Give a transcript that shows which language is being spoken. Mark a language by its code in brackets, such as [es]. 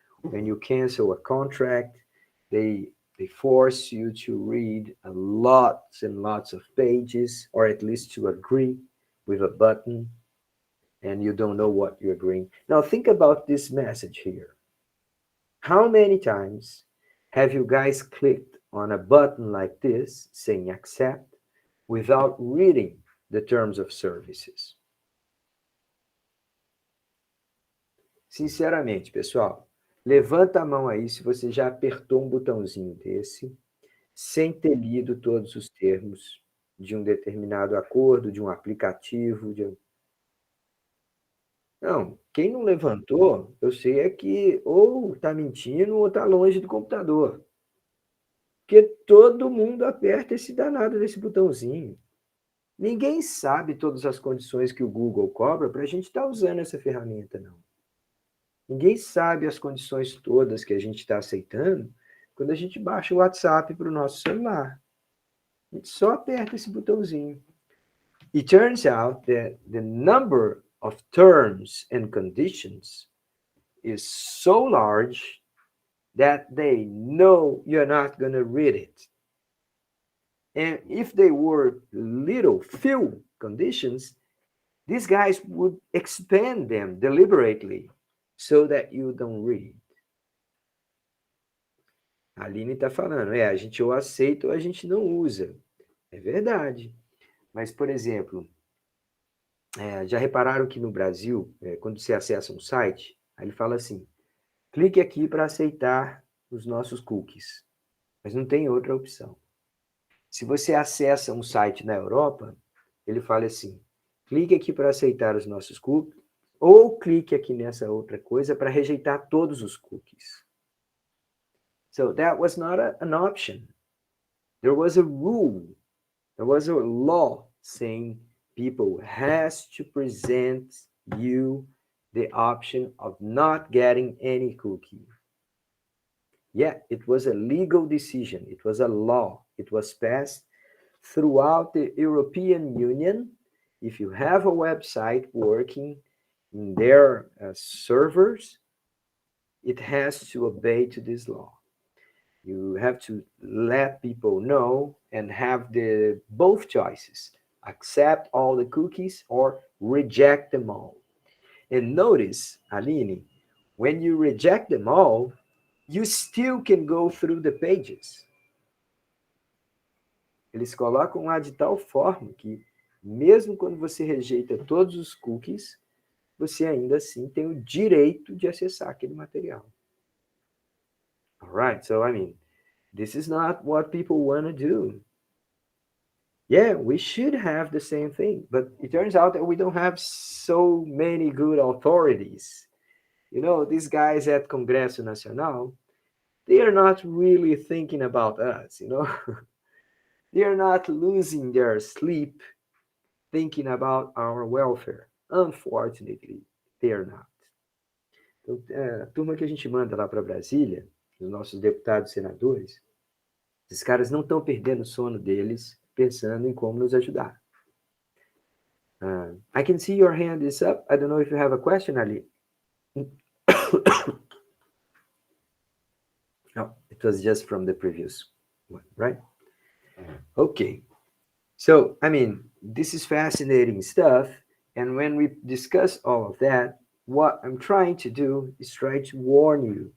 [en] When you cancel a contract, they force you to read a lots and lots of pages, or at least to agree with a button, and you don't know what you're agreeing. Now think about this message here. How many times have you guys clicked on a button like this saying accept without reading the terms of services? [pt] Sinceramente, pessoal, levanta a mão aí se você já apertou um botãozinho desse sem ter lido todos os termos de um determinado acordo, de um aplicativo, Não, quem não levantou, eu sei é que ou está mentindo ou está longe do computador. Porque todo mundo aperta esse danado desse botãozinho. Ninguém sabe todas as condições que o Google cobra para a gente estar usando essa ferramenta, não. Ninguém sabe as condições todas que a gente está aceitando quando a gente baixa o WhatsApp para o nosso celular. A gente só aperta esse botãozinho. [en] It turns out that the number of terms and conditions is so large that they know you're not going to read it. And if they were few conditions, these guys would expand them deliberately so that you don't read. [pt] A Aline está falando, a gente ou aceita ou a gente não usa. É verdade. Mas, por exemplo, já repararam que no Brasil, quando você acessa um site, aí ele fala assim, clique aqui para aceitar os nossos cookies. Mas não tem outra opção. Se você acessa um site na Europa, ele fala assim, clique aqui para aceitar os nossos cookies, ou clique aqui nessa outra coisa para rejeitar todos os cookies. [en] So that was not an option. There was a rule. There was a law saying people has to present you the option of not getting any cookie. Yeah, it was a legal decision. It was a law. It was passed throughout the European Union, if you have a website working in their servers, it has to obey to this law. You have to let people know and have the both choices: accept all the cookies or reject them all. And notice, Aline, when you reject them all, you still can go through the pages. [pt] Eles colocam lá de tal forma que, mesmo quando você rejeita todos os cookies, você ainda assim tem o direito de acessar aquele material. [en] All right, so I mean, this is not what people want to do. Yeah, we should have the same thing, but it turns out that we don't have so many good authorities. You know, these guys at Congresso Nacional, they are not really thinking about us, you know. They are not losing their sleep thinking about our welfare. Unfortunately, they are not. [pt] Então, a turma que a gente manda lá para Brasília, os nossos deputados e senadores, esses caras não estão perdendo o sono deles pensando em como nos ajudar. [en] I can see your hand is up. I don't know if you have a question, Ali. No, it was just from the previous one, right? Okay. So, I mean, this is fascinating stuff. And when we discuss all of that, what I'm trying to do is try to warn you.